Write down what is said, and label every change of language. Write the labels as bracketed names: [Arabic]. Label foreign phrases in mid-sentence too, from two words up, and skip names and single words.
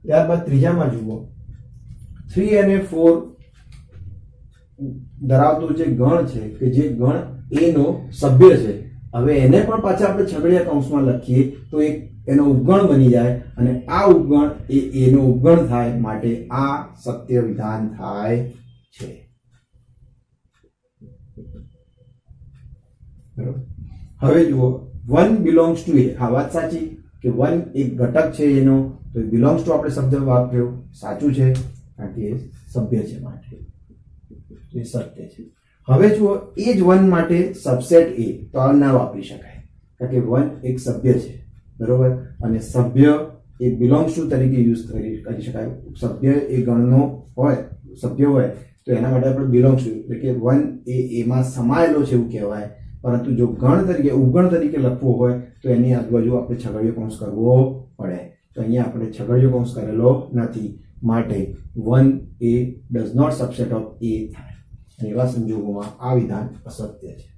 [Gujarati] ત્યારબાદ ત્રીજામાં જુઓ 3 અને 4 ધરાવતો જે ગણ છે કે જે ગણ એ નો સભ્ય છે, હવે એને પણ પાછા આપણે છગડીયા કૌંસમાં લખીએ તો એક એનો ઉપગણ બની જાય અને આ ઉપગણ એ એનો ઉપગણ થાય, માટે આ સત્ય વિધાન થાય છે. બરોબર. હવે જુઓ 1 [English] belongs to [Gujarati] a, આ વાત સાચી કે 1 એક ઘટક છે એનો, તો [English] belongs to [Gujarati] આપણે શબ્દ વાપર્યો, સાચું છે કારણ કે એ સભ્ય છે માટે એ સત્ય છે. હવે જુઓ એ જ 1 માટે સબસેટ a તો આ ના વાપરી શકાય કારણ કે 1 એક સભ્ય છે, બરોબર, અને સભ્ય એ [English] belongs to [Gujarati] તરીકે યુઝ કરી શકાય. સભ્ય એ ગણનો હોય, સભ્ય હોય તો એના માટે આપણે [English] belongs to [Gujarati] એટલે કે 1 એ એમાં સમાયેલો છે એવું કહેવાય. પરંતુ જો ગણ તરીકે ઉપગણ તરીકે લખવો હોય તો એની આજુબાજુ આપણે છગડીયો કૌંસ કરવો પડે, તો અહીંયા આપણે છગડીયો કૌંસ કરેલો નથી, માટે 1 એ [English] does not subset of [Gujarati] a થાય અને એવા સંજોગોમાં આ વિધાન અસત્ય છે.